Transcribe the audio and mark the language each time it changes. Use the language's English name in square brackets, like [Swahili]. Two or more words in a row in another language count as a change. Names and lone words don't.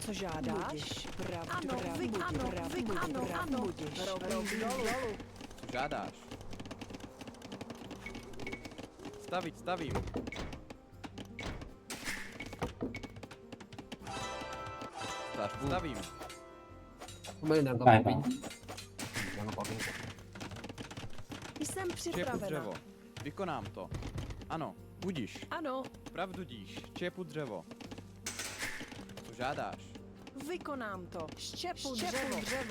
[Czech] Co žádáš? Ano, budiš. Robím dolů. Co žádáš? Stavím. Stavím. [Chinese] 我们有两个拜吧刨冰，两个刨冰。 [Czech] Jsem Čepu připravena. dřevo. Vykonám to. Ano, budíš. Ano, Pravdu díš. Čepu dřevo. Co žádáš? vykonám to. Štěpu dřevo.